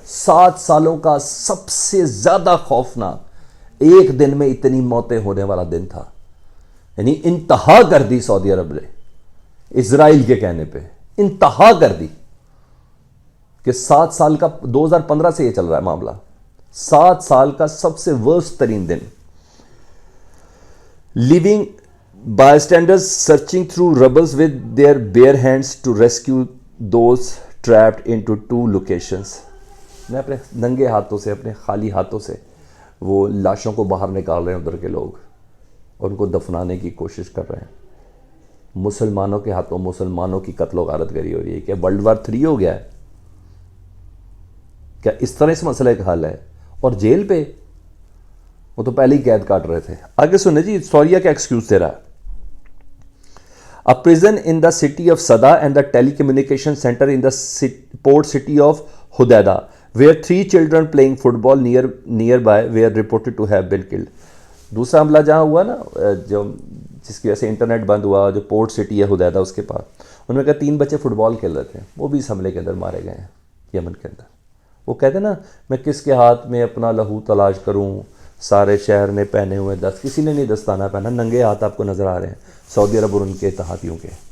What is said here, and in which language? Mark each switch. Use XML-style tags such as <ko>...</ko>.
<hi>7 सालों का सबसे ज्यादा खौफनाक, एक दिन में इतनी मौतें होने वाला दिन था। यानी इंतहा कर दी सऊदी अरब ने इजराइल के कहने पे, इंतहा कर दी कि 7 साल का, 2015 से ये चल रहा है मामला, 7 साल का सबसे वर्स्ट तरीन दिन।</hi> <en>Living bystanders searching through rubbles with their bare hands to rescue those trapped into 2 locations।</en> <hi>मैं अपने नंगे हाथों से, अपने खाली हाथों से वो लाशों को बाहर निकाल रहे हैं उधर के लोग और उनको दफनाने की कोशिश कर रहे हैं। मुसलमानों के हाथों मुसलमानों की कत्लो गारतगरी हो रही है। क्या वर्ल्ड वार 3 हो गया है क्या? इस तरह इस मसले का हल है। और जेल पे वो तो पहले ही कैद काट रहे थे। आगे सुने जी, सौरिया का एक्सक्यूज दे रहा है।</hi> <en>A prison in the city of Sada and the telecommunication center in the port city of Hodeidah, where 3 children playing football nearby were reported to have been killed।</en> <hi>दूसरा हमला जहाँ हुआ ना, जो जिसकी वजह से इंटरनेट बंद हुआ, जो पोर्ट सिटी है हुदैदा उसके पास, उन्होंने कहा 3 बच्चे फुटबॉल खेल रहे थे, वो भी इस हमले के अंदर मारे गए हैं यमन के अंदर। वो कहते ना, मैं किसके हाथ में अपना लहू तलाश करूं, सारे शहर ने पहने हुए दस्त, किसी ने नहीं दस्ताना पहना, नंगे हाथ आपको नजर आ रहे हैं सऊदी अरब और उनके इत्तेहादियों के।</hi>